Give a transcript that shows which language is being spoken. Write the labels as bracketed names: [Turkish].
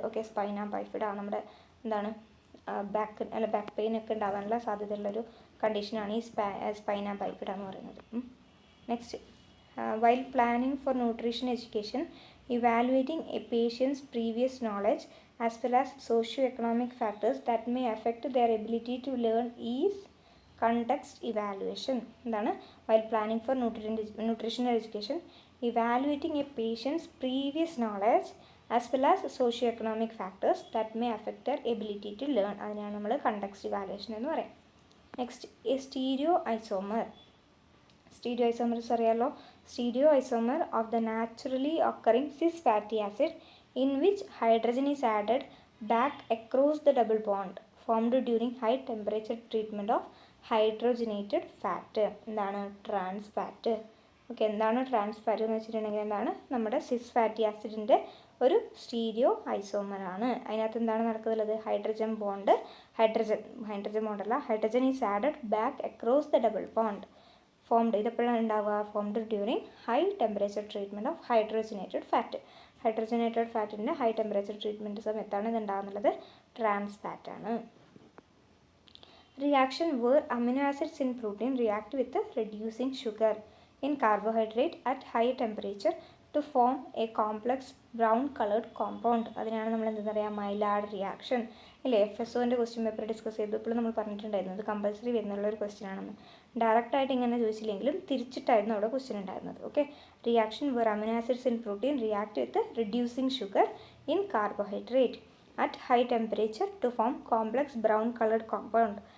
[Malayalam] Okay, spina ബൈഫിഡ നമ്മുടെ എന്താണ് back pain ഒക്കെ ഉണ്ടാകാനുള്ള സാധ്യതയുള്ളൊരു കണ്ടീഷനാണ് ഈ സ്പൈന ബൈഫിഡ എന്ന് പറയുന്നത്. [English] Next, while planning for nutrition education evaluating a patient's previous knowledge as well as socio economic factors that may affect their ability to learn is context evaluation. [Malayalam] എന്താണ്? [English] While planning for nutritional education evaluating a patient's previous knowledge as well as socio-economic factors that may affect their ability to learn. [Malayalam] അതിനാണ് നമ്മൾ context evaluation എന്ന് പറയാം. Next, A stereo isomer. Stereo isomers അറിയാലോ. [English] Stereo isomer of the naturally occurring cis fatty acid in which hydrogen is added back across the double bond formed during high temperature treatment of hydrogenated fat. [Malayalam] എന്താണ് trans fat. Okay, എന്താണ് trans fat എന്ന് വെച്ചിട്ടുണ്ടെങ്കിൽ എന്താണ് നമ്മുടെ സിസ് fatty ആസിഡിൻ്റെ ഒരു stereo ഐസോമറാണ്. അതിനകത്ത് എന്താണ് നടക്കുന്നത്? [English] Hydrogen bond, hydrogen ബോണ്ടല്ല, hydrogen is added back across the double bond formed. [Malayalam] ഇതെപ്പോഴാണ് ഉണ്ടാവുക? [English] Formed during high temperature treatment of hydrogenated fat. [Malayalam] Hydrogenated ഫാറ്റിൻ്റെ high temperature treatment സമയത്താണ് ഇത് ഉണ്ടാകുന്നത്. Trans ഫാറ്റാണ്. [English] Reaction where amino acids in protein react with reducing sugar in carbohydrate at high temperature to form a complex brown colored compound. [Malayalam] അതിനാണ് നമ്മൾ എന്താ പറയുക? മൈലാർഡ് reaction ഇല്ലേ? FSOൻ്റെ question paper discuss ചെയ്തു. ഇപ്പോൾ നമ്മൾ പറഞ്ഞിട്ടുണ്ടായിരുന്നു ഇത് കമ്പൽസറി വരുന്നുള്ള ഒരു ക്വസ്റ്റ്യൻ ആണെന്ന്. ഡയറക്റ്റായിട്ട് ഇങ്ങനെ ചോദിച്ചില്ലെങ്കിലും തിരിച്ചിട്ടായിരുന്നു അവിടെ ക്വസ്റ്റ്യൻ ഉണ്ടായിരുന്നത്. [English] Okay, reaction where amino acids in protein react with reducing sugar in carbohydrate at high temperature to form complex brown colored compound.